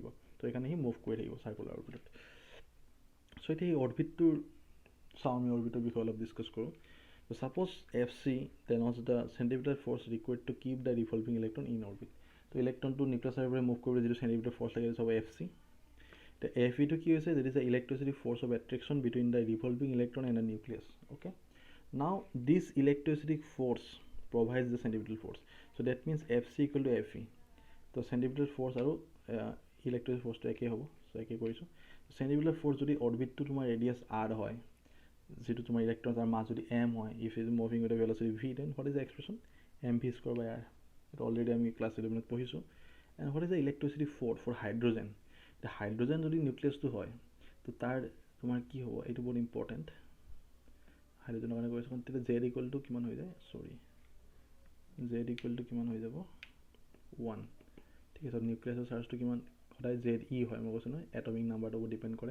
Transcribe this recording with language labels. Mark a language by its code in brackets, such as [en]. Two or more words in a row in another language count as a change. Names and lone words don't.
[as] তো সেইকাৰণে সি মুভ কৰি থাকিব [en] circular orbit-ত। [as] চ' এতিয়া এই অৰ্বিটটোৰ চাওঁ, আমি অৰ্বিটৰ বিষয়ে অলপ ডিছকাছ কৰোঁ। [en] So suppose FC, then also the centripetal force required to keep the revolving electron in orbit. [as] তো ইলেক্ট্ৰনটো নিউক্লিয়াছৰ পৰা মুভ কৰিবলৈ যিটো [en] centimeter force [as] লাগে সেইটো হ'ব এফ চি। তো এফ ইটো কি হৈছে, [en] that is the electricity force of attraction between the revolving electron and the nucleus. Okay, now this electrostatic force provides the centripetal force, so that means fc equal to fe. [as] তো [en] centripetal force [as] আৰু [en] electrostatic force [as] টো একেই হ'ব, so একেই কৰিছোঁ। [en] centripetal force [as] যদি অৰবিটটো তোমাৰ ৰেডিয়াছ r হয়, যেটো তোমাৰ ইলেক্ট্ৰন তাৰ মাছ যদি m হয়, [en] if it is moving with a velocity v, then what is the expression? mv square by r. [as] এটা অলৰেডি আমি ক্লাছ 11ত পঢ়িছোঁ। [en] and what is the electrostatic force for hydrogen? the hydrogen [as] যদি নিউক্লিয়াছটো হয়, তো তাৰ তোমাৰ কি হ'ব, এইটো বহুত ইম্পৰ্টেণ্ট। হাইড্ৰোজেনৰ কাৰণে কৈছোঁ, তেতিয়া z [en] equal to [as] কিমান হৈ যায়, সৰি z [en] equal to [as] কিমান হৈ যাব 1। ঠিক আছে, নিউক্লিয়াছৰ চাৰ্জটো কিমান, সদায় জেড ই হয়, মই কৈছোঁ নহয় [en] atomic number-টোৰ [as] ওপৰত ডিপেণ্ড কৰে।